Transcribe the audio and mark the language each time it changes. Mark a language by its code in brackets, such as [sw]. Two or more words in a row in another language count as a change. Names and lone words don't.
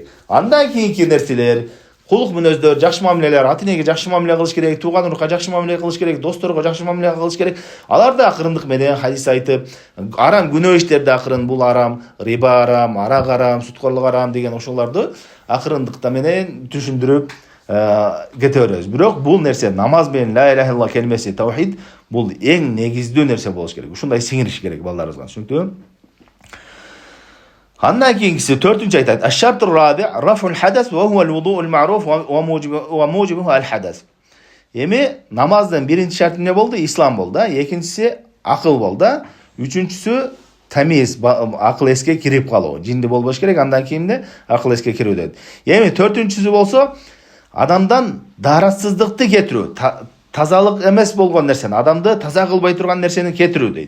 [ky] Андан кийинки нерселер, кулук мүнөздөр, жакшы мамилелер, ата-энеге жакшы мамиле кылыш керек, тууган урукка жакшы мамиле кылыш керек, досторго жакшы мамиле кылыш керек. Аларды акырындык менен хадис айтып, арам күнөө иштерди акырын, бул арам, риба арам, арак арам, суткорлук арам деген ошолорду акырындыкта менен түшүндүрүп кете беребиз. Бирок бул нерсе намаз менен [ar] لا إله إلا الله [ky] келмеси, таухид, бул эң негиздүү нерсе болуш керек. Ушундай сиңириш керек балдарыбызга, түшүнүктүүбү? Андан кийинкиси 4-нчү айтат: [ar] "الشرط الرابع رفع الحدث وهو الوضوء المعروف وموجبه الحدث." [ky] Эми намаздын биринчи шарты эмне болду? Ислам болду. Экинчиси акыл болду. Үчүнчүсү тамиз, акыл эске кирип калуу. Жинди болбош керек, андан кийин акыл эске кирүү дейт. Эми 4-нчүсү болсо, адамдан даратсыздыкты кетирүү, тазалык эмес болгон нерсени, адамды таза кылбай турган нерсени кетирүү дейт.